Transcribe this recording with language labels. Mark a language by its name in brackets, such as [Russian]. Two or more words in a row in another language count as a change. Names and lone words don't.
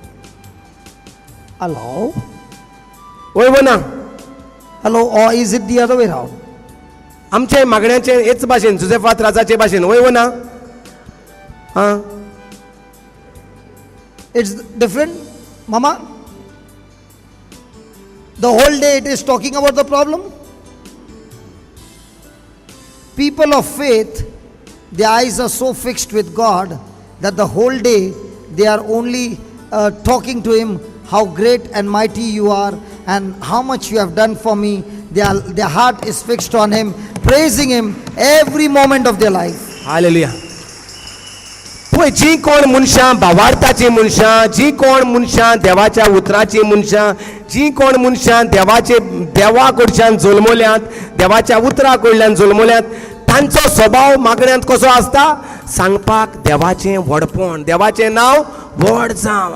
[English] Hello? [Konkani] वय ना. [English] Hello, or is it the other way around? [Konkani] आमचे मागण्याचे हेच भाशेन जुझेफात राजाचे भाशेन वय ना. हां [English] It's different, Mama? The whole day it is talking about the problem. People of faith, their eyes are so fixed with God that the whole day they are only talking to Him how great and mighty you are and how much you have done for me. Their heart is fixed on Him, praising Him every moment of their life. [Konkani] हालेलुया. पळय जी कोण मनशां भावार्थाची मनशां जी कोण मनशां देवाच्या उतराची मनशां जी कोण मनशां देवा कडच्यान जल्मल्यात देवाच्या उतरा कडल्यान जल्मल्यात तांचो स्वभाव मागण्यांत कसो आसता सांगपाक देवाचें व्हडपण देवाचें नांव व्हड जावं.